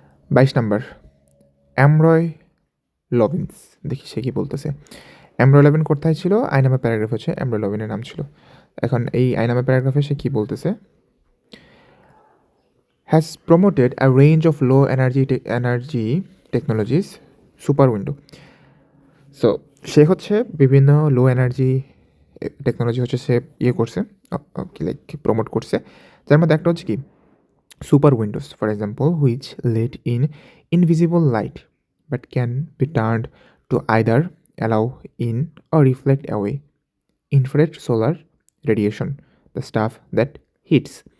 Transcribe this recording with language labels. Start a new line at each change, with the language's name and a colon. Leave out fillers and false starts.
Bangla: 22 number, অ্যামরয় লভিন্স, দেখি সে কী বলতেছে। অ্যামরয় লভিন কোথায় ছিল? আই নামে প্যারাগ্রাফ হচ্ছে অ্যামরয় লভিনের নাম ছিল। এখন এই আই নামে প্যারাগ্রাফে সে কী বলতেছে?
English: has promoted a range of low energy technologies, super window.
Bangla: So সে হচ্ছে বিভিন্ন লো এনার্জি টেকনোলজি হচ্ছে সে করছে, লাইক প্রমোট করছে, যার মধ্যে একটা হচ্ছে কি super Windows,
English: For example, which let in invisible light but can be turned to either allow in or reflect away infrared solar radiation, the stuff that hits.